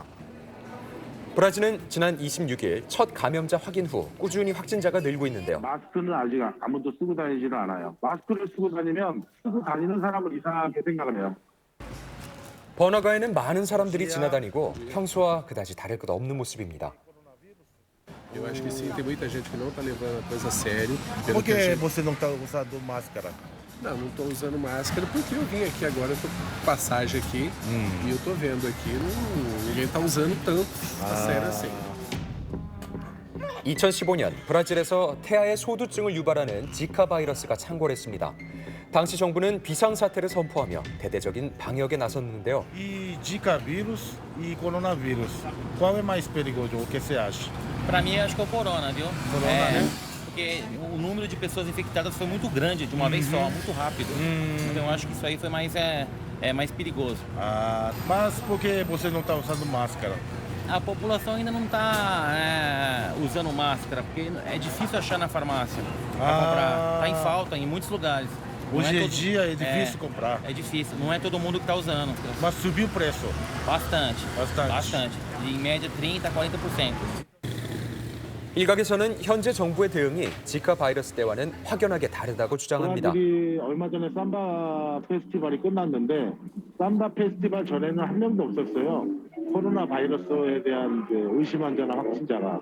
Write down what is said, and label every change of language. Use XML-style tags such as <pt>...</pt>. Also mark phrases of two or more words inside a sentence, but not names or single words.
<ko>브라질은 지난 26일 첫 감염자 확인 후 꾸준히 확진자가 늘고 있는데요. 마스크는 아직 아무도 쓰고 다니지는 않아요. 마스크를 쓰고 다니면 쓰고 다니는 사람을 이상하게 생각을 해요. 번화가에는 많은 사람들이 지나다니고 평소와 그다지 다를 것 없는 모습입니다.</ko> <pt>Eu acho que sim, tem muita gente que não está levando a coisa a sério. Por que você não está usando máscara? Não, não estou usando máscara porque eu vim aqui agora, eu tô com passagem aqui e eu tô vendo aqui, ninguém está usando tanto a sério assim.</pt> <ko>2015년 브라질에서 태아의 소두증을 유발하는 지카 바이러스가 창궐했습니다. 당시 정부는 비상사태를 선포하며 대대적인 방역에 나섰는데요.</ko> <pt>E Zika vírus e coronavírus. Qual é mais perigoso? O que você acha? Para mim, acho que é o corona, viu? Corona, né? Porque o número de pessoas infectadas foi muito grande de uma vez só, muito rápido. Então, eu acho que isso aí foi mais perigoso. Mas por que você não está usando máscara? A população ainda não está usando máscara, porque é difícil achar na farmácia para comprar. Está em falta em muitos lugares. Não Hoje em todo- dia é difícil comprar. É difícil, não é todo mundo que está usando. Mas subiu o preço. Bastante. Bastante. Bastante. Em média 30% a 40%.</pt> <ko>일각에서는 현재 정부의 대응이 지카 바이러스 때와는 확연하게 다르다고 주장합니다. 브라질이 얼마 전에 삼바 페스티벌이 끝났는데 삼바 페스티벌 전에는 한 명도 없었어요. 코로나 바이러스에 대한 의심 환자나 확진자가.</ko>